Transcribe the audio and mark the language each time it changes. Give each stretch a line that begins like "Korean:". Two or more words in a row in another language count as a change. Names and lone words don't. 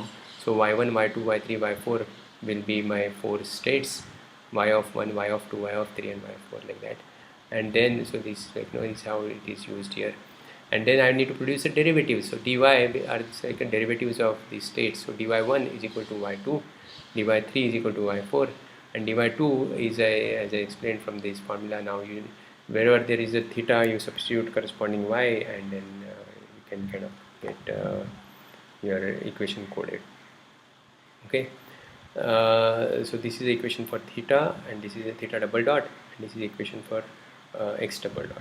English: So y1, y2, y3, y4 will be my 4 states, y of 1, y of 2, y of 3, and y of 4, like that. And then, so this, like, you know, is how it is used here. And then I need to produce a derivative. So dy are like derivatives of these states. So dy1 is equal to y2, dy3 is equal to y4, and dy2 is as I explained from this formula. Now you, wherever there is a theta, you substitute corresponding y, and then you can kind of get your equation coded. Okay, so this is the equation for theta, and this is a theta double dot, and this is the equation for x double dot.